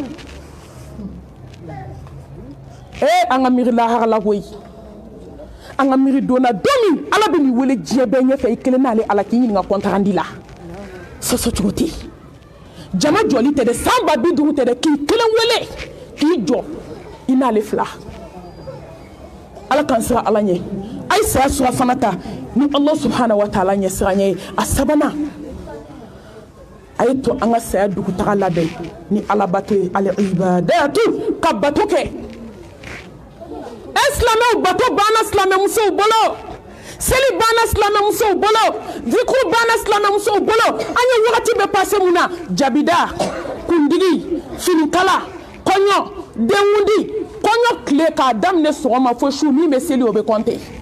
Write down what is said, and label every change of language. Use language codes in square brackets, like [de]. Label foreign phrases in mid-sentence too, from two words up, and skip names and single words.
[bm] an ka miiri laharala koyi an ka miiri donna don min ala bɛ nin wele diɲɛ bɛɛ ɲɛfɛ i kelen n'ale ala k'i ɲininka kɔntarandi la sɔsɔ cogo tɛ jama jɔli tɛ dɛ san 50 tɛ dɛ k'i kelen wele k'i jɔ i n'ale fila ala kan sira ala ɲɛ a ye saya surafana ta ni [ar] الله سبحانه وتعالى [bm] ɲɛ siran ye a sabanan a ye to an ka saya dugutaga labɛn ni ala bato ye al-ibadatu ka bato kɛ silamɛw bato banna silamɛmusow bolo seli banna silamɛmusow bolo zikru banna silamɛmusow bolo an ye wagati bɛ passé mun na jabida kundigi finikala kɔɲɔ denkundi kɔɲɔ tile k'a daminɛ sɔgɔma fo su min bɛ seli o bɛ compter